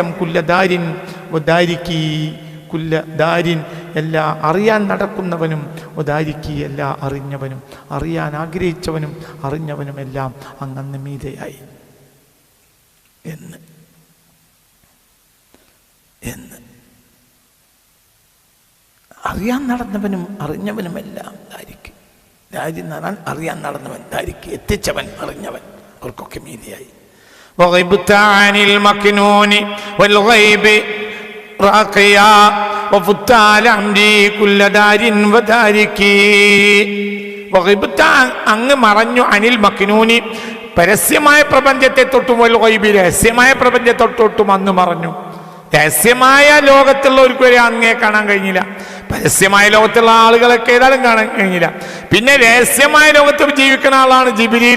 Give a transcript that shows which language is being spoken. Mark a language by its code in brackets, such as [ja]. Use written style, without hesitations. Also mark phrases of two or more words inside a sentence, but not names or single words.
[ar] كل دار ودارك, [ml] കുല്ലദാരിൻ എല്ലാ അറിയാൻ നടക്കുന്നവനും, വദാരിക്കി എല്ലാ അറിഞ്ഞവനും, അറിയാൻ ആഗ്രഹിച്ചവനും അറിഞ്ഞവനും എല്ലാം അങ്ങ് മീതയായി എന്ന് അറിയാൻ നടന്നവനും അറിഞ്ഞവനുമെല്ലാം ദാരിക്ക്. ദാരി എന്ന് പറഞ്ഞാൽ അറിയാൻ നടന്നവൻ, ദാരിക്ക് എത്തിച്ചവൻ, അറിഞ്ഞവൻ, അവർക്കൊക്കെ മീതിയായി. [ar] وغبت عن المكنون والغيب راقيا وفت على عمري كل دار ودارك. [ml] وغبت അങ്ങ് മറഞ്ഞു. [ar] عن المكنون, [ml] പരസ്യമായ പ്രപഞ്ചത്തെ തൊട്ടും, [ar] والغيب, [ml] രഹസ്യമായ പ്രപഞ്ചത്തെ തൊട്ടും അന്ന് മറഞ്ഞു. രഹസ്യമായ ലോകത്തുള്ളവർക്ക് വരെ അങ്ങേ കാണാൻ കഴിഞ്ഞില്ല. പരസ്യമായ ലോകത്തുള്ള ആളുകളൊക്കെ ഏതായാലും കാണാൻ കഴിഞ്ഞില്ല. പിന്നെ രഹസ്യമായ ലോകത്ത് ജീവിക്കുന്ന ആളാണ് ജിബ്രീൽ.